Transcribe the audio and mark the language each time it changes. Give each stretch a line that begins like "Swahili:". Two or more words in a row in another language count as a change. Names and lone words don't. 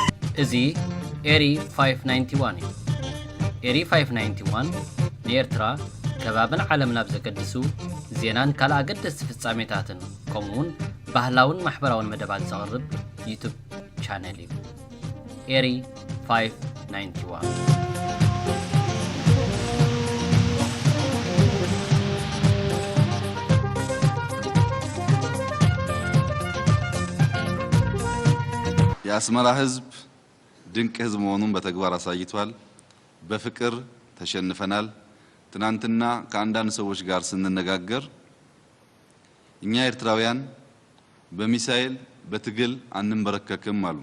Tigrinya: እዚ ኤሪ 591 እዩ። ኤሪ 591 ንኤርትራ ከባብን ዓለም ናብ ዘገድሱ ዜናን ካልእ ኣገደስቲ ፍጻሜታትን ከምኡውን ባህላውን ማሕበራውን መደባት ዘቕርብ
English: YouTube channel
Tigrinya: እዩ። ኤሪ 591
Amharic: የአስመራ ህዝብ ድንቅ ህዝብ መሆኑን በተግባር አሳይቷል። በፍቅር ተሸንፈናል። ትናንትና ከአንዳንድ ሰዎች ጋር ስንነጋገር እኛ ኤርትራውያን በሚሳኤል በትግል አንንበረከክም አሉ።